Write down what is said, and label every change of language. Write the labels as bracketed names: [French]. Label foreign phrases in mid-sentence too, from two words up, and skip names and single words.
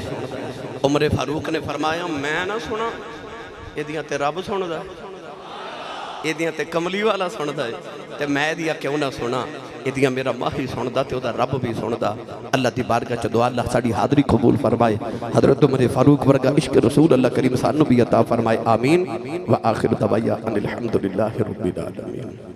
[Punjabi] عمر فاروق نے فرمایا میں نہ سناں، ایہدیاں تے رب سندا، ایہدیاں تے کملی والا سندا ہے، تے میں ایہدیاں کیوں نہ سناں. ایہدیاں میرا ماہی سندا تے اوہدا رب بھی سندا۔ اللہ دی بارگاہ چ دعا اللہ ساڈی حاضری قبول فرمائے. حضرت عمر فاروق ورگا عشق رسول اللہ کریم سانوں بھی عطا فرمائے. [Arabic] آمين وآخر دعوانا أن الحمد لله رب العالمين.